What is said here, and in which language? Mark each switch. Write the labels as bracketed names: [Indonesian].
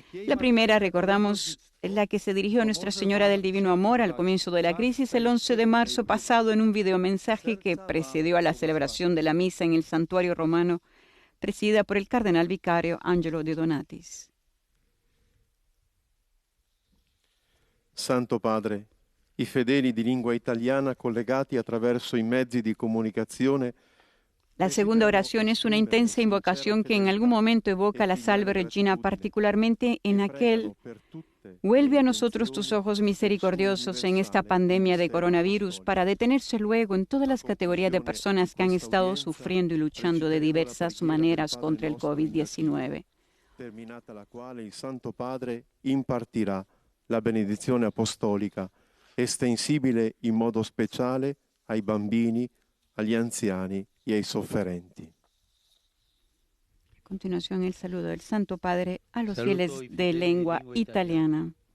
[Spanish] La primera, recordamos, es la que se dirigió a Nuestra Señora del Divino Amor al comienzo de la crisis, el 11 de marzo pasado, en un videomensaje que precedió a la celebración de la misa en el Santuario Romano, presidida por el cardenal vicario Angelo De Donatis. [Italian] Santo Padre, i fedeli di lingua italiana collegati attraverso i mezzi di comunicazione. [Spanish] La segunda oración es una intensa invocación que en algún momento evoca la Salve Regina, particularmente en aquel: vuelve a nosotros tus ojos misericordiosos en esta pandemia de coronavirus, para detenerse luego en todas las categorías de personas que han estado sufriendo y luchando de diversas maneras contra el COVID-19. [Italian] Terminata la quale il Santo Padre impartirà la benedizione apostolica, estensibile in modo speciale ai bambini, agli anziani e ai sofferenti. [Spanish] A continuación, el saludo del Santo Padre a los fieles de lengua italiana.